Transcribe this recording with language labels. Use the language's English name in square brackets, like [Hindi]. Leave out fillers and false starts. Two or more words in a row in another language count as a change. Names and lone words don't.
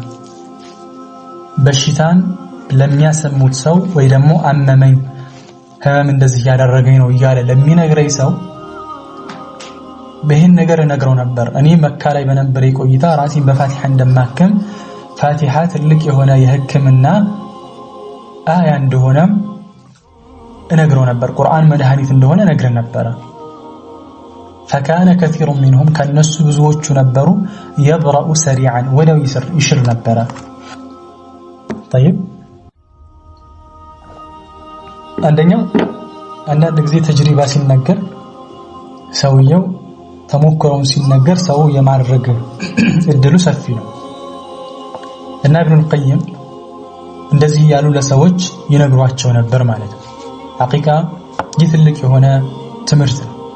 [Amharic] በሽታን ለሚያሰሙት ሰው ወይ ደግሞ አመመኝ ህመም እንደዚህ ያደረገኝ ነው እያለ ለሚነግረኝ ሰው በይህን ነገር እነግረው ነበር እኔ መካ ላይ በነበረ ቆይታ ራሴን በፋቲሐ እንደማከም ፋቲሐ ትልቅ የሆነ የህክምና አያ እንደሆነ እነግረው ነበር ቁርአን መድኃኒት እንደሆነ ነግረን ነበር [Arabic] فكان كثير منهم كالناس [Amharic] ብዙዎቹ ነበሩ [Arabic] يبرأ سريعا ولو يشر [Amharic] ነበር طيب አንደኛው አንዳንድ ጊዜ ተጅሪባ ሲነገር ሰውየው ተሞክሮውን ሲነገር ሰው የማድረግ እድሉ ሰፊ ነው እና ኢብኑል ቀይም እንደዚህ ያሉ ለሰዎች ይነግሯቸው ነበር ማለት ነው ሐቂቃ ይህ ትልቅ የሆነ ትምህርት ነው